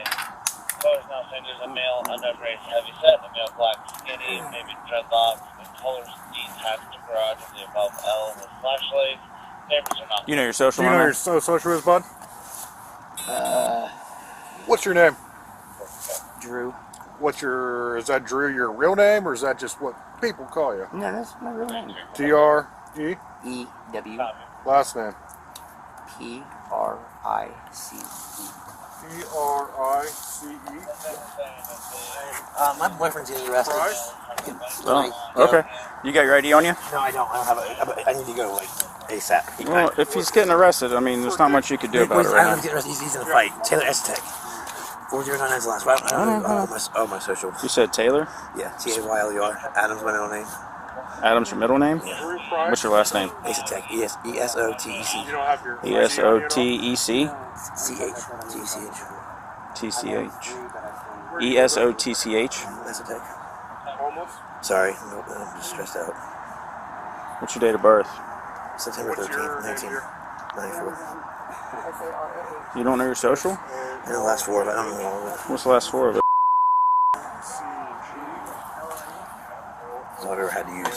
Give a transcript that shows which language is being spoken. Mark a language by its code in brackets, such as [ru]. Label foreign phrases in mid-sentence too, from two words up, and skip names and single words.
[en] Colors now saying there's a male, unknown race, heavy set, a male, black, skinny, maybe dreadlocks, with colors detached garage of the above L with flashlights. Neighbors are not. You know your social Do you know number? your social is, bud? What's your name? Drew. Is that Drew your real name, or is that just what people call you? No, that's my real name. T-R-E? E-W. Last name? P-R-I-C-E. P-R-I-C-E? My boyfriend's getting arrested. Price? Oh, okay. You got your ID on you? No, I don't. I don't have it. I need to go like ASAP. Well, if he's getting arrested, I mean, there's not much you could do about it I right don't now. get arrested. He's in a fight. Taylor Esotek. 4099's the last. I don't my social. You said Taylor? Yeah, T-A-Y-L-E-R. Adam's my middle name. Adam's your middle name? Price? What's your last name? Esotek. E-S-O-T-E-C. You don't have your E-S-O-T-E-C? C-H. T-C-H. T-C-H. E-S-O-T-C-H? Esotek. Homeless? Sorry, I'm just stressed out. What's your date of birth? September What's your 13th, name here? 1994. You don't know your social? I know the last four, but I don't know all of it. What's the last four of it? That's all I've ever had to use.